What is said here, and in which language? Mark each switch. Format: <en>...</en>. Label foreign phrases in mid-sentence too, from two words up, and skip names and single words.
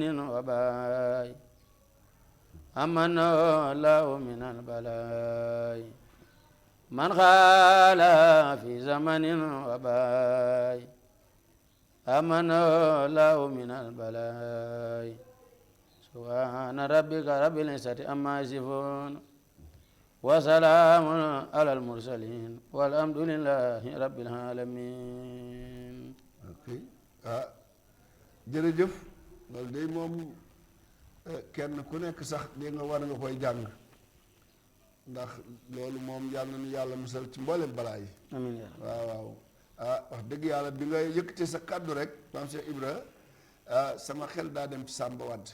<ar>وباي أمن الله من البلاء من خالها في زمن وباي أمن الله من البلاء سبحان ربك رب العزة عما يصفون وسلام على المرسلين والحمد لله رب العالمين.</ar> <wo>jërëjëf loolu day moom kenn ku nekk sax dégg nga war nga koy jàng ndax loolu moom yàlla na nu yàlla musal ci mboolem balaa yi. amiin waaw wax dëgg yàlla bi nga yëkkatee sa kàddu rek maam Cheikh Ibra sama xel daa dem ci Samba Wade.</wo>